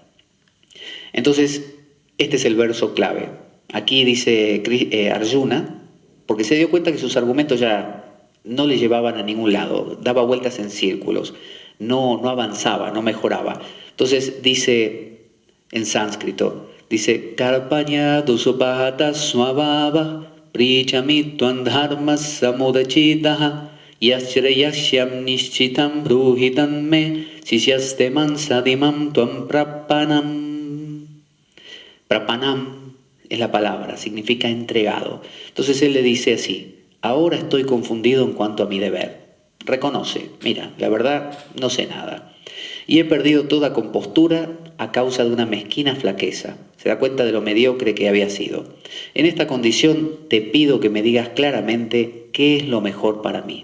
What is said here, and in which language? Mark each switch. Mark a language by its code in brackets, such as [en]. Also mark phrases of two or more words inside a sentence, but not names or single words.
[es] Entonces, este es el verso clave. Aquí dice Arjuna, porque se dio cuenta que sus argumentos ya no le llevaban a ningún lado, daba vueltas en círculos, no avanzaba, no mejoraba. Entonces dice, en sánscrito. Dice, [sa] Karpaña dusupahata swabhava prichamitvan dharmas samudachitaha yashreyashyam nishchitam bruhitan me sisyaste mansadimam tuam prapanam. [es] Prapanam es la palabra, significa entregado. Entonces él le dice así, ahora estoy confundido en cuanto a mi deber. Reconoce, mira, la verdad no sé nada. Y he perdido toda compostura a causa de una mezquina flaqueza. Se da cuenta de lo mediocre que había sido. En esta condición te pido que me digas claramente qué es lo mejor para mí.